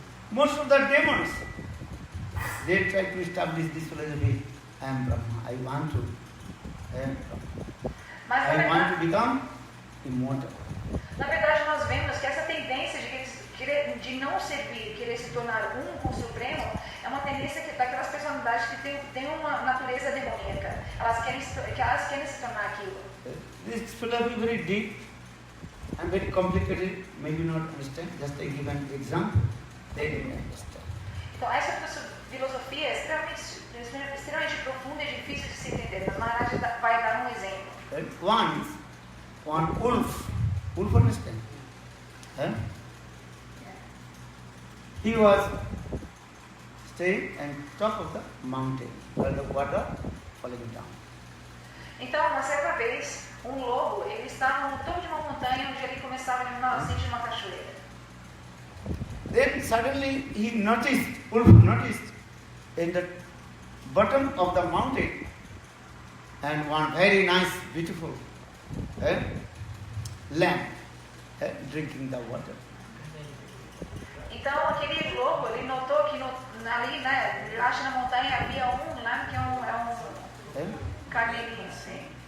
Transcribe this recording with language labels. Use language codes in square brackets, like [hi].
[en] Most of the demons, they try to establish this philosophy. I am Brahma. I want to become immortal. [pt] Na verdade, nós vemos que essa tendência de não servir, querer se tornar um com o Supremo, é uma tendência daquelas personalidades que têm uma natureza demoníaca. Elas querem se tornar aquilo. [en] This philosophy is very deep and very complicated. Maybe not understand. Just I give an example. They didn't understand. [pt] Então, essa filosofia é extremamente profunda e difícil de se entender. Mas Maharaj vai dar um exemplo. [en] One wolf understand? He was staying on top of the mountain, where the water falling down. [pt] Então, uma certa vez, um lobo, ele estava no topo de uma montanha onde ele começava a nascente de uma cachoeira. [en] Then suddenly Wolf noticed in the bottom of the mountain and one very nice, beautiful lamb drinking the water. [pt] Então aquele lobo, ele notou que ali, né, embaixo na montanha havia um lamb que é um carneirinho, assim.